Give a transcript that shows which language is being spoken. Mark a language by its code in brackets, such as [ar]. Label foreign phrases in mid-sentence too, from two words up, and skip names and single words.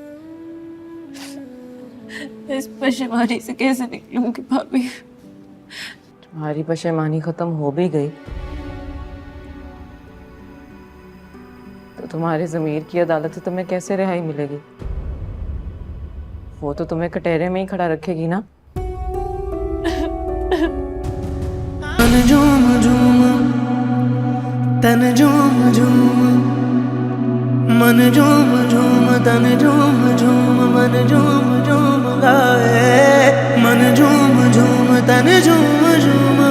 [hi] इस पशेमानी से कैसे निकलूंगी भाभी? तुम्हारी पशेमानी खत्म हो भी गई तो तुम्हारे ज़मीर की अदालत से तुम्हें कैसे रिहाई मिलेगी? वो तो तुम्हें कटहरे में ही खड़ा रखेगी ना। मन झूम झूम तन झूम झूम, मन झूम झूम तन झूम झूम, मन झूम झूम गाए। मन झूम झूम तन झूम झूम,